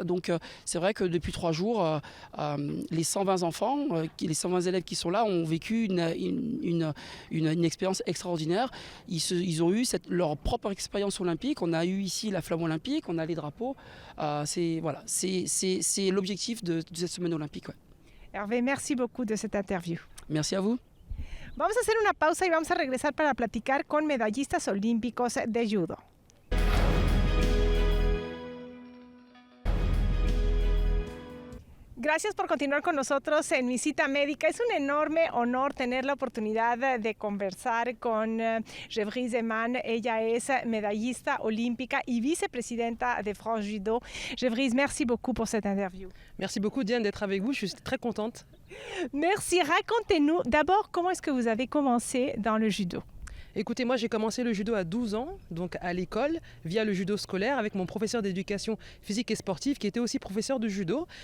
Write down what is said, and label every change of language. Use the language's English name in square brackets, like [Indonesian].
[French] Donc c'est vrai que depuis 3 jours, les 120 enfants, les 120 élèves qui sont là ont vécu une expérience extraordinaire. Ils ont eu leur propre expérience olympique. On a eu ici la flamme olympique, on a les drapeaux. C'est l'objectif de cette semaine olympique. Ouais. Hervé, merci beaucoup de cette interview. Merci à vous. [Spanish] Vamos a hacer una pausa y vamos a regresar para platicar con medallistas olímpicos de judo. Gracias por continuar con nosotros en Mi Cita Médica. Es un enorme honor tener la oportunidad de conversar con Gévry Zeman. Ella es medallista olímpica y vicepresidenta de France Judo. [French] Gévry, merci beaucoup pour cette interview. Merci beaucoup Diane d'être avec vous, je suis très contente. Merci. Racontez-nous d'abord comment est-ce que vous avez commencé dans le judo. Écoutez, moi j'ai commencé le judo à 12 ans, donc à l'école, via le judo scolaire, avec mon professeur d'éducation physique et sportive qui était aussi professeur de judo.